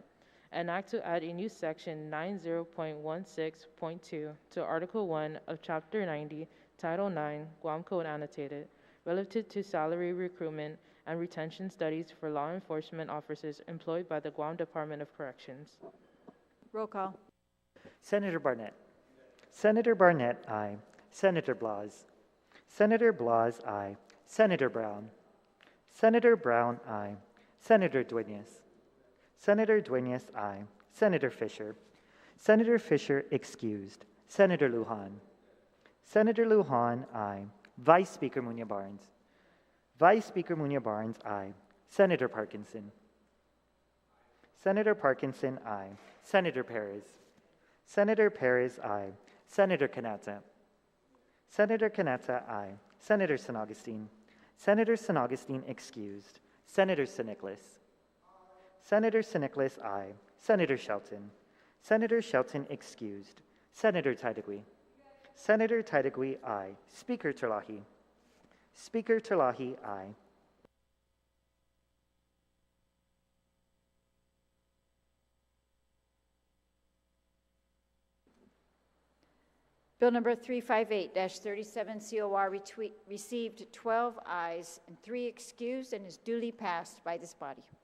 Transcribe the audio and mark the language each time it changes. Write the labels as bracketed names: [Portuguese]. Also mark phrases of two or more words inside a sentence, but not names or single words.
[English] An act to add a new section 90.16.2 to Article 1 of Chapter 90, Title 9, Guam Code Annotated, relative to salary recruitment and retention studies for law enforcement officers employed by the Guam Department of Corrections. Roll call. Senator Barnett. Senator Barnett, aye. Senator Blas. Senator Blas, aye. Senator Brown. Senator Brown, aye. Senator Dueñas. Senator Dueñas, aye. Senator Fisher. Senator Fisher excused. Senator Lujan. Senator Lujan, aye. Vice Speaker Muñoz-Barnes. Vice Speaker Muñoz-Barnes, aye. Senator Parkinson. Senator Parkinson, aye. Senator Perez. Senator Perez, aye. Senator Canata. Senator Canata, aye. Senator San Augustine. Senator San Augustine excused. Senator San Nicolas. Senator San Nicolas, aye. Senator Shelton. Senator Shelton excused. Senator Taitigui. Senator Taitigui, aye. Speaker Terlahi. Speaker Terlahi, aye. Bill number 358-37 COR received 12 ayes and 3 excused and is duly passed by this body.